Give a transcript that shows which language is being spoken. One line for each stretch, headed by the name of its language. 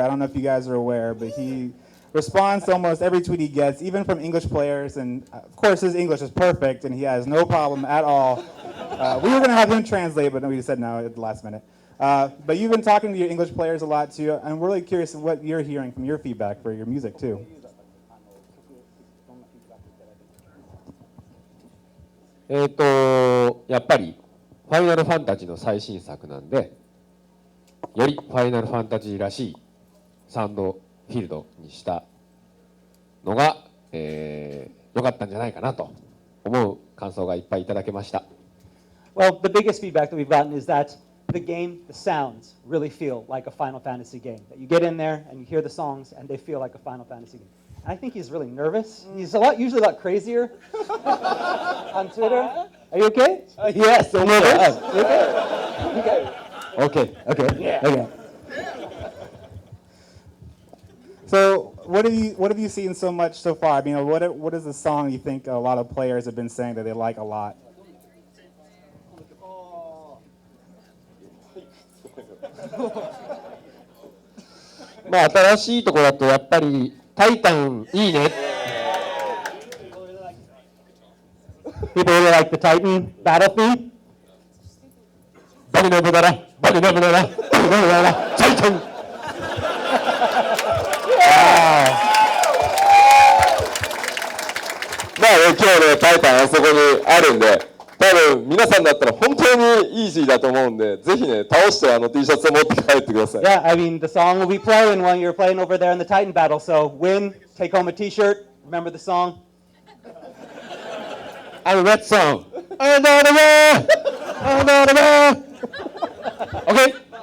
English: I don't know if you guys are aware, but he responds to almost every tweet he gets, even from English players. And of course, his English is perfect, and he has no problem at all. We were going to have him translate, but we said no at the last minute. But you've been talking to your English players a lot too, and we're really curious what you're hearing from your feedback for your music too.
Japanese: やっぱりファイナルファンタジーの最新作なんで、よりファイナルファンタジーらしいサウンドフィールドにしたのが、良かったんじゃないかなと思う感想がいっぱいいただけました。
English: Well, the biggest feedback that we've gotten is that the game, the sounds really feel like a Final Fantasy game. That you get in there and you hear the songs and they feel like a Final Fantasy game. And I think he's really nervous. He's usually a lot crazier on Twitter. Are you okay? Yes, So nervous? Okay. Okay. Yeah. Okay. So what have you seen so much so far? I mean, what is the song you think a lot of players have been saying that they like a lot?
Japanese: まあ新しいところだとやっぱりタイタンいいね。
English: People really like the Titan battle theme. バリナブダラ、バリナブダラ、バリナブダラ、タイタン。
Japanese: まあね今日ねタイタンあそこにあるんで多分皆さんだったら本当にイージーだと思うんでぜひね倒してT シャツを持って帰ってください。
English: Yeah, I mean, the song will be playing when you're playing over there in the Titan battle. So win, take home a T-shirt. Remember the song? A red song. Another one. Another one. Okay.